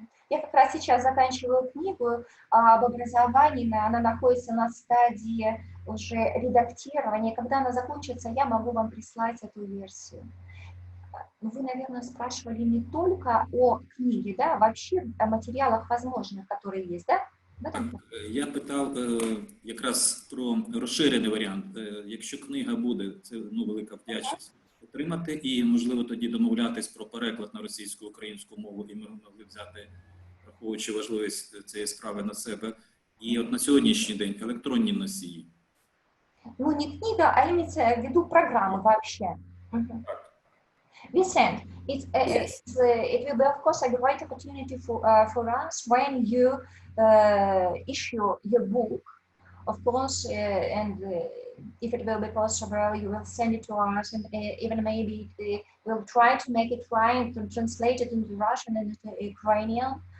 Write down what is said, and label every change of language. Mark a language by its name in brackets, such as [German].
[Russian] Я как раз сейчас заканчиваю книгу об образовании, она находится на стадии уже редактирования. Когда она закончится, я могу вам прислать эту версию. Вы, наверное, спрашивали не только о книге, да, а вообще о материалах возможных, которые есть, да? [Ukrainian] Я питав якраз про розширений варіант. Якщо книга буде, це велика вдячність отримати, і, можливо, тоді домовлятись про переклад на російську, українську мову, і ми могли взяти, враховуючи важливість цієї справи на себе. І от на сьогоднішній день електронні носії. [Russian] Ну, не книга, а имеется в виду программа вообще. [English] Vicent, it will be, of course, a great opportunity for us when you issue your book, of course, and if it will be possible, you will send it to us, and even maybe we'll try to make it right, to translate it into Russian and into Ukrainian.